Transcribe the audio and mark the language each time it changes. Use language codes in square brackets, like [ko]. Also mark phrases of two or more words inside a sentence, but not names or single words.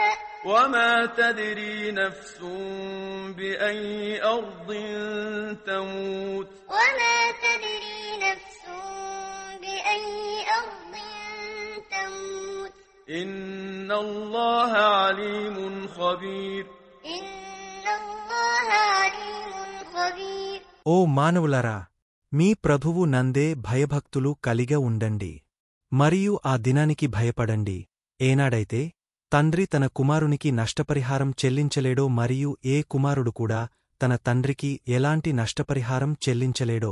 [ar] وما تدري نفس بأي أرض تموت وما تدري نفس بأي أرض تموت إن الله عليم خبير إن الله عليم خبير [te] ఓ మానవులరా, మీ ప్రభువు నందే భయభక్తులు కలిగ ఉండండి. మరియు ఆ దినానికి భయపడండి, ఏనాడైతే తండ్రి తన కుమారునికి నష్టపరిహారం చెల్లించలేడో మరియు ఏ కుమారుడు కూడా తన తండ్రికి ఎలాంటి నష్టపరిహారం చెల్లించలేడో.